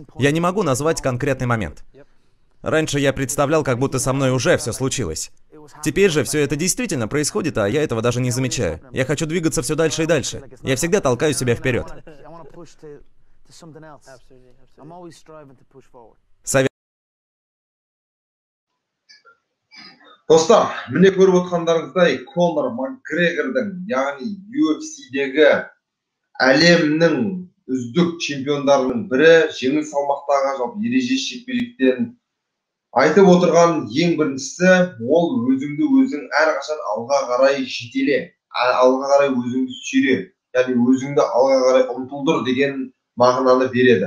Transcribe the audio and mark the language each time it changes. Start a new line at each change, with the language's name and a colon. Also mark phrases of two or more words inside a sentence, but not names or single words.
Russian: Я не могу назвать конкретный момент. Раньше я представлял, как будто со мной уже все случилось. Теперь же все это действительно происходит, а я этого даже не замечаю. Я хочу двигаться все дальше и дальше. Я всегда толкаю себя вперед. Совет.
Kazakh: Достар, міне көріп отырғандарыңыздай Конор Макгрегордың, яғни UFC-дегі әлемнің үздік чемпиондарының бірі, жеңіл салмақтағы жалпы ережесіз жекпе-жектен айтып отырған ең біріншісі, ол өзіңді өзің әрқашан алға қарай жетеле, алға қарай өзіңді сүйре, яғни өзіңді алға қарай ұмтылдыр деген мағынаны береді.